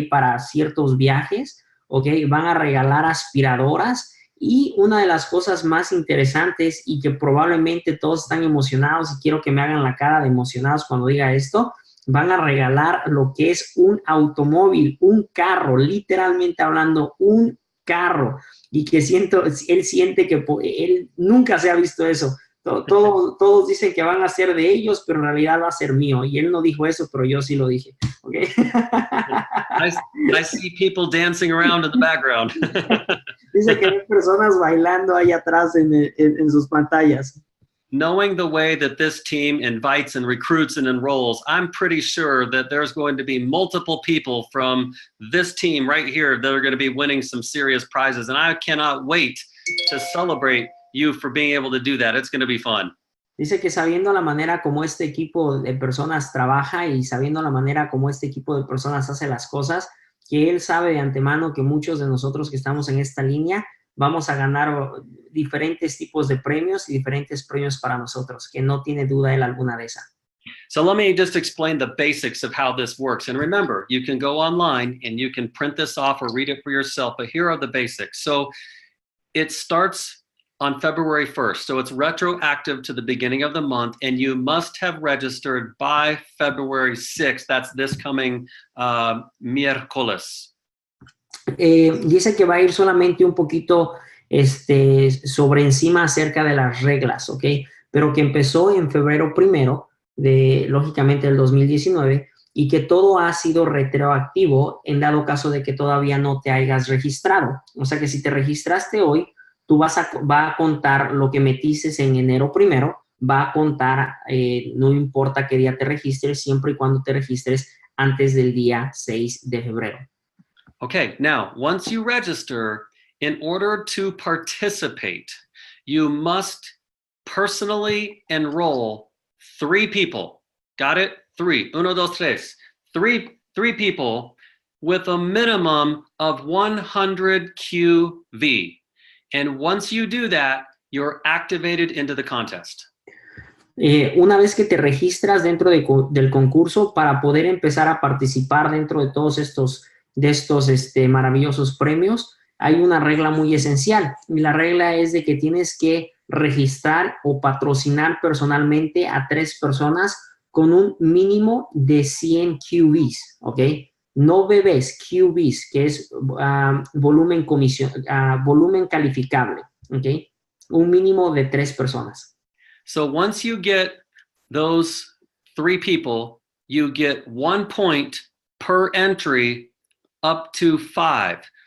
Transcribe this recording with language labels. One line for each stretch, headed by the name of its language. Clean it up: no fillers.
Spanish: Para ciertos viajes, ¿ok? Van a regalar aspiradoras, y una de las cosas más interesantes y que probablemente todos están emocionados, y quiero que me hagan la cara de emocionados cuando diga esto, van a regalar lo que es un automóvil, un carro, literalmente hablando, un carro, y que él siente que él nunca se ha visto eso. Todos dicen que van a ser de ellos, pero en realidad va a ser mío. Y él no dijo eso, pero yo sí lo dije. ¿Okay?
English: I see people dancing around in the background.
Spanish: Dice que hay personas bailando ahí atrás en sus pantallas.
English: Knowing the way that this team invites and recruits and enrolls, I'm pretty sure that there's going to be multiple people from this team right here that are going to be winning some serious prizes. And I cannot wait to celebrate you for being able to do that. It's going to be fun.
Spanish: Dice que sabiendo la manera como este equipo de personas trabaja y sabiendo la manera como este equipo de personas hace las cosas, que él sabe de antemano que muchos de nosotros que estamos en esta línea vamos a ganar diferentes tipos de premios y diferentes premios para nosotros, que no tiene duda él alguna de esas.
English: So let me just explain the basics of how this works. And remember, you can go online and you can print this off or read it for yourself, but here are the basics. So it starts on February 1st. So it's retroactive to the beginning of the month, and you must have registered by February 6th. That's this coming miércoles.
Spanish: Dice que va a ir solamente un poquito sobre encima acerca de las reglas, ¿ok? Pero que empezó en febrero 1, lógicamente, del 2019, y que todo ha sido retroactivo en dado caso de que todavía no te hayas registrado. O sea que si te registraste hoy, tú va a contar lo que metiste en enero 1, va a contar, no importa qué día te registres, siempre y cuando te registres antes del día 6 de febrero.
English: Okay, now, once you register, in order to participate, you must personally enroll 3 people. Got it? 3. 1, 2, 3. 3 people with a minimum of 100 QV. And once you do that, you're activated into the contest.
Spanish: Una vez que te registras dentro del concurso, para poder empezar a participar dentro de todos estos maravillosos premios, hay una regla muy esencial. Y la regla es de que tienes que registrar o patrocinar personalmente a 3 personas con un mínimo de 100 QBs, ¿ok? No bebés, QBs, que es volumen calificable, ¿ok? Un mínimo de 3 personas.
English: So once you get those 3 people, you get 1 point per entry up to 5.